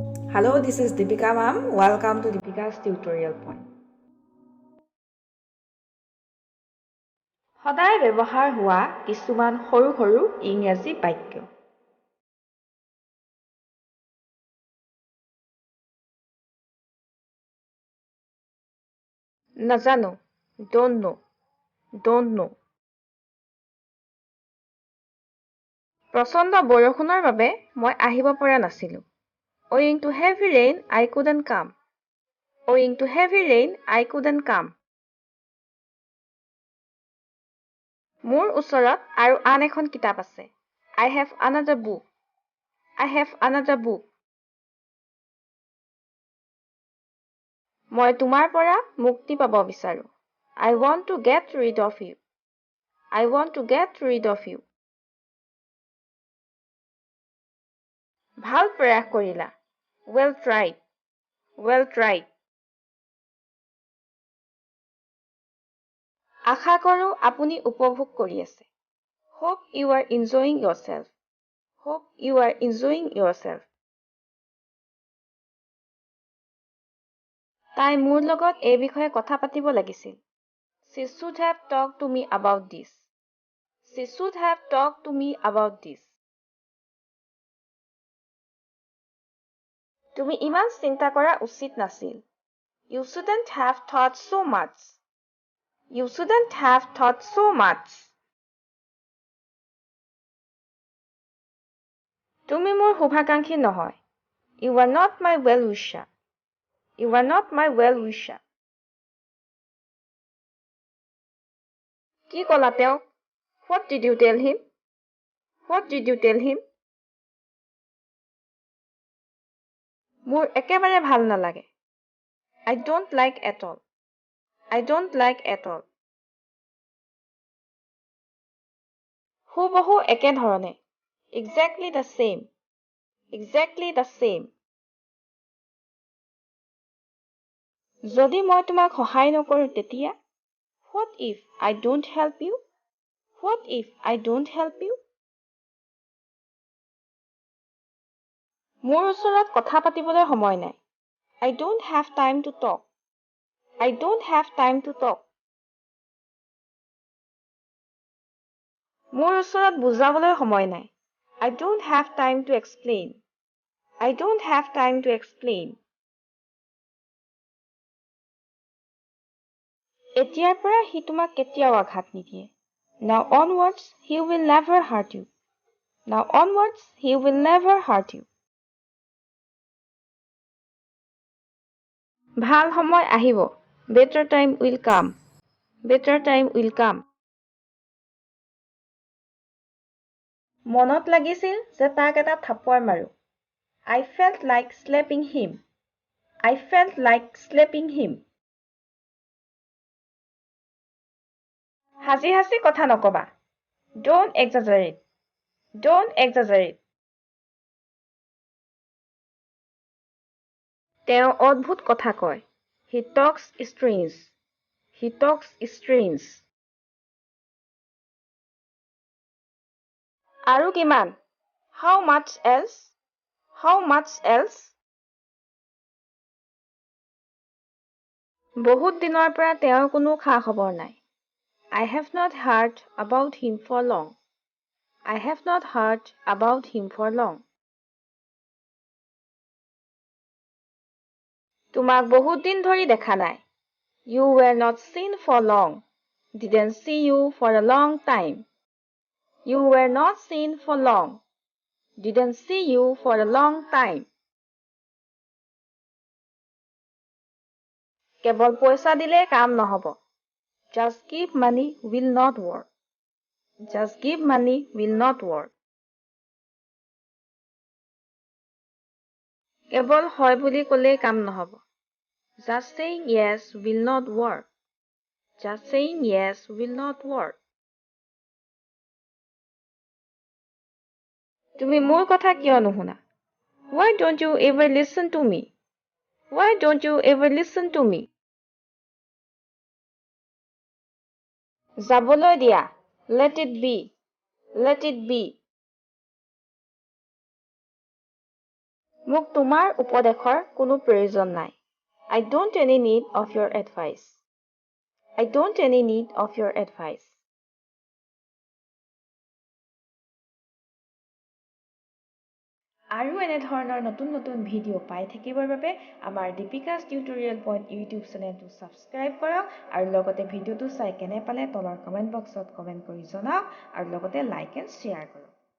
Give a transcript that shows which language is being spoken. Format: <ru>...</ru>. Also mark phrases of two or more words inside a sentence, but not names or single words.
<en>Hello, this is Deepika ma'am. Welcome to Deepika's tutorial point.</en> <as>সদায় ব্যৱহাৰ হোৱা কিছুমান সৰু সৰু ইংৰাজী বাক্য। নাজানো,</as> <en>don't know, don't know।</en> <as>প্ৰচণ্ড বৰষুণৰ বাবে মই আহিব পৰা নাছিলো।</as> <en>Owing to heavy rain, I couldn't come. Owing to heavy rain, I couldn't come.</en> <as>মোৰ ওচৰত আৰু আন এখন কিতাপ আছে।</as> <en>I have another book. I have another book.</en> <as>মই তোমাৰ পৰা মুক্তি পাব বিচাৰো।</as> <en>I want to get rid of you. I want to get rid of you.</en> <as>ভাল প্ৰয়াস কৰিলা।</as> <en>Well tried. Well tried.</en> <as>আশা কৰো আপুনি উপভোগ কৰি আছে।</as> <en>Hope you are enjoying yourself. Hope you are enjoying yourself.</en> <as>তাই মোৰ লগত এই বিষয়ে কথা পাতিব লাগিছিল।</as> <en>She should have talked to me about this. She should have talked to me about this.</en> <as>তুমি ইমান চিন্তা কৰা উচিত নাছিল।</as> <en>You shouldn't have thought so much. You shouldn't have thought so much.</en> <as>তুমি মোৰ শুভাকাংক্ষী নহয়।</as> <en>You are not my well-wisher. You are not my well-wisher.</en> <as>কি ক'লা তেওঁক?</as> <en>What did you tell him? What did you tell him?</en> <as>মোৰ একেবাৰে ভাল নালাগে।</as> <en>I don't like at all. I don't like at all.</en> <as>হুবহু একে ধৰণে।</as> <en>Exactly the same. Exactly the same.</en> <as>যদি মই তোমাক সহায় নকৰো তেতিয়া?</as> <en>What if I don't help you? What if I don't help you?</en> <as>মোৰ ওচৰত কথা পাতিবলৈ সময় নাই।</as> <en>I don't have time to talk. I don't have time to talk.</en> <as>মোৰ ওচৰত বুজাবলৈ সময় নাই।</as> <en>I don't have time to explain. I don't have time to explain.</en> <as>এতিয়াৰ পৰা সি তোমাক কেতিয়াও আঘাত নিদিয়ে।</as> <en>Now onwards he will never hurt you. Now onwards he will never hurt you.</en> <as>ভাল সময় আহিব।</as> <en>Better time will come. Better time will come.</en> <as>মনত লাগিছিল যে তাক এটা থাপৰ মাৰো।</as> <en>I felt like slapping him. I felt like slapping him.</en> <as>হাসি হাসি কথা নকবা।</as> <en>Don't exaggerate. Don't exaggerate.</en> <as>তেওঁ অদ্ভুত কথা কয়।</as> <en>He talks strange. He talks strange.</en> <as>আৰু কিমান?</as> <en>How much else? How much else?</en> <as>বহুত দিনৰ পৰা তেওঁৰ কোনো খা খবৰ নাই।</as> <en>I have not heard about him for long. I have not heard about him for long.</en> <as>তোমাক বহুত দিন ধৰি দেখা নাই।</as> <en>You were not seen for long. Didn't see you for a long time. You were not seen for long. Didn't see you for a long time.</en> <as>কেৱল পইচা দিলে কাম নহব।</as> <en>Just give money will not work. Just give money will not work.</en> <as>কেৱল হয় বুলি ক'লে কাম নহব।</as> <en>Just saying yes will not work. Just saying yes will not work.</en> <as>তুমি মোৰ কথা কিয় নুশুনা?</as> <en>Why don't you ever listen to me? Why don't you ever listen to me?</en> <as>যাবলৈ দিয়া।</as> <en>Let it be. Let it be.</en> <as>মোক তোমাৰ উপদেশৰ কোনো প্ৰয়োজন নাই।</as> <en>I don't any need of your advice. I don't any need of your advice.</en> <as>আৰু এনে ধৰণৰ নতুন ভিডিঅ' পাই থাকিবৰ বাবে আমাৰ দীপিকাছ টিউটৰিয়েল পইণ্ট ইউটিউব চেনেলটো ছাবস্ক্ৰাইব কৰক আৰু লগতে ভিডিঅ'টো চাই কেনে পালে তলৰ</as> <en>comment box</en> <as>কমেণ্ট কৰি জনাওক আৰু লগতে</as> <en>like and share</en> <as>কৰক।</as>